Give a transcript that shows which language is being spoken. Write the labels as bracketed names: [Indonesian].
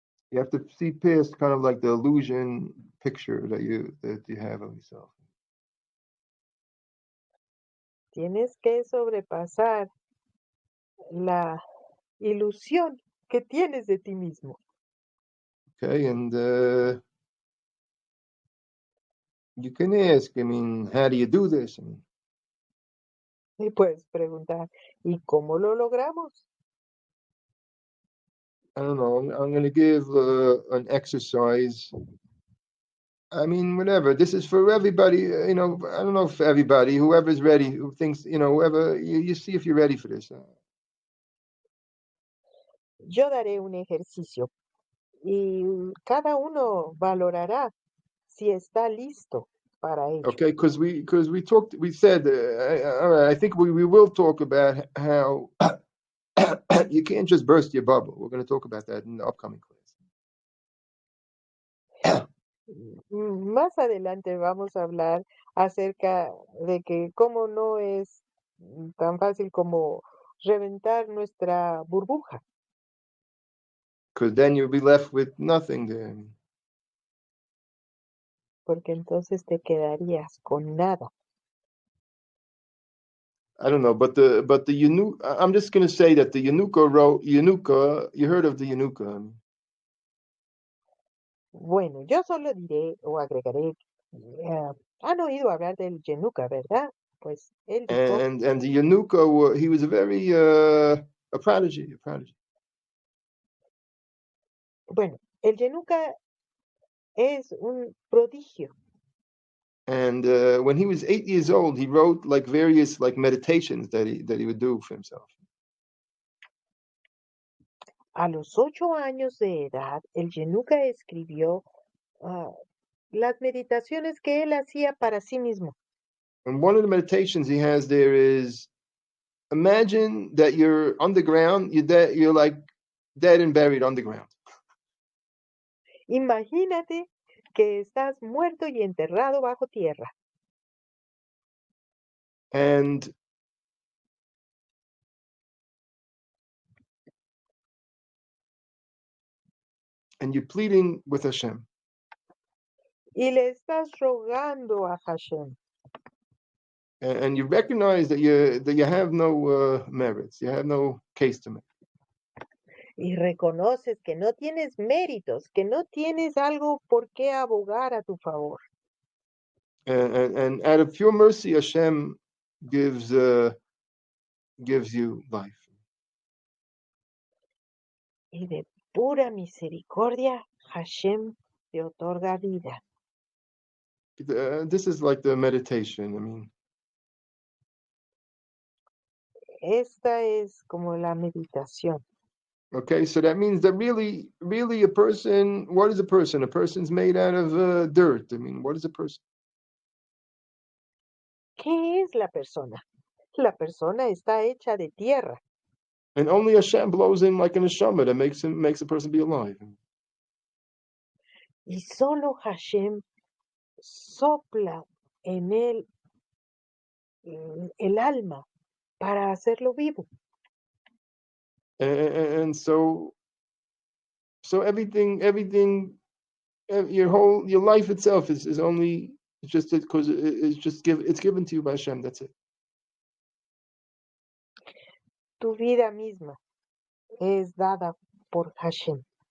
[English] you have to see past kind of like the illusion picture that you have of yourself. [Spanish] Tienes que sobrepasar la ilusión que tienes de ti mismo. [English] Okay, and you can ask, I mean, how do you do this? I mean, [Spanish] Y puedes preguntar, ¿y cómo lo logramos? [English] I don't know. I'm going to give an exercise. I mean, whatever. This is for everybody. I don't know if everybody, whoever's ready, who thinks, whoever, you see if you're ready for this. [Spanish] Yo daré un ejercicio y cada uno valorará si está listo para ello. [English] Okay, because we said, all right, I think we will talk about how you can't just burst your bubble. We're going to talk about that in the upcoming class. [Spanish] Más adelante vamos a hablar acerca de que cómo no es tan fácil como reventar nuestra burbuja, [English] Because then you'll be left with nothing there. [Spanish] porque entonces te quedarías con nada. [English] I don't know, but the Yanuka, I'm just going to say that the Yanuka, you heard of the Yanuka. [Spanish] Bueno, yo solo diré o agregaré, han oído hablar del Yenuka, ¿verdad? Pues él dijo, [English] And the Yanuka, he was a very, a prodigy. [Spanish] bueno, el Yenuka es un prodigio. [English] And when he was 8 years old, he wrote like various like meditations that he would do for himself. [Spanish] A los 8 años de edad, el Yenuka escribió las meditaciones que él hacía para sí mismo. [English] And one of the meditations he has there is, imagine that you're underground, you're like dead and buried underground. [Spanish] Imagínate que estás muerto y enterrado bajo tierra. [English] And you're pleading with Hashem. [Spanish] Y le estás rogando a Hashem. [English] And you recognize that you have no merits, you have no case to make. [Spanish] Y reconoces que no tienes méritos, que no tienes algo por qué abogar a tu favor. [English] And out of pure mercy, Hashem gives you life. [Spanish] Y de pura misericordia, Hashem te otorga vida. [English] This is like the meditation. I mean, [Spanish] Esta es como la meditación. [English] Okay, so that means that really a person, what is a person? A person's made out of dirt. I mean, what is a person? [Spanish] ¿Qué es la persona? La persona está hecha de tierra [English] And only Hashem blows in like an neshama that makes a person be alive. [Spanish] y solo Hashem sopla en él el alma para hacerlo vivo. [English] And so everything, your life itself is only just because it's given to you by Hashem. That's it. [Spanish] Tu vida misma es dada por Hashem.